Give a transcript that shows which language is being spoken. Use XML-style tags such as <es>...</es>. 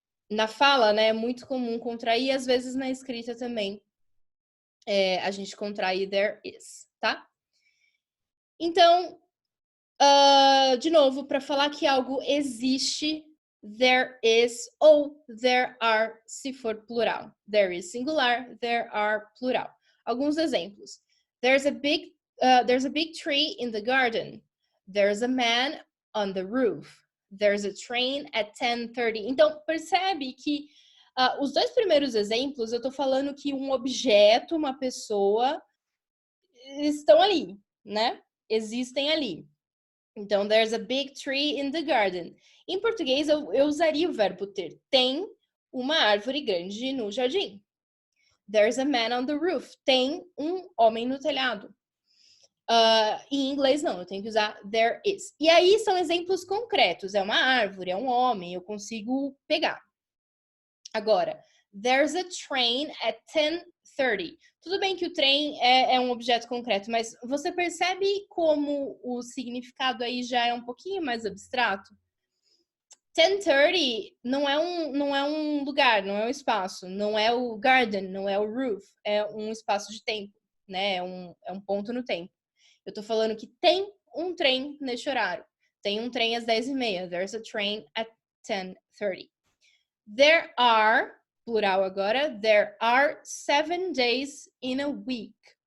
<pt>Na fala, né, é muito comum contrair, às vezes na escrita também a gente contrai there is, tá? Então, de novo, para falar que algo existe, there is ou there are, se for plural.</pt> <en>There is singular, there are plural. Alguns exemplos. There's a big tree in the garden. There's a man on the roof. There's a train at 10:30.</en> <pt>Então, percebe que os dois primeiros exemplos, eu estou falando que um objeto, uma pessoa, estão ali, né? Existem ali.</pt> <en>Então, there's a big tree in the garden.</en> <pt>Em português, eu usaria o verbo ter. Tem uma árvore grande no jardim.</pt> <en>There's a man on the roof. Tem um homem no telhado.</en> <pt>Em inglês, não. Eu tenho que usar there is. E aí, são exemplos concretos. É uma árvore, é um homem. Eu consigo pegar. Agora, there's a train at 10:30. Tudo bem que o trem é um objeto concreto, mas você percebe como o significado aí já é um pouquinho mais abstrato? 10:30 não é um lugar, não é um espaço, não é o garden, não é o roof, é um espaço de tempo, né? É um ponto no tempo. Eu tô falando que tem um trem neste horário. Tem um trem às 10:30. There's a train at 10:30.</pt> <en>There are, plural agora, there are 7 days in a week.</en>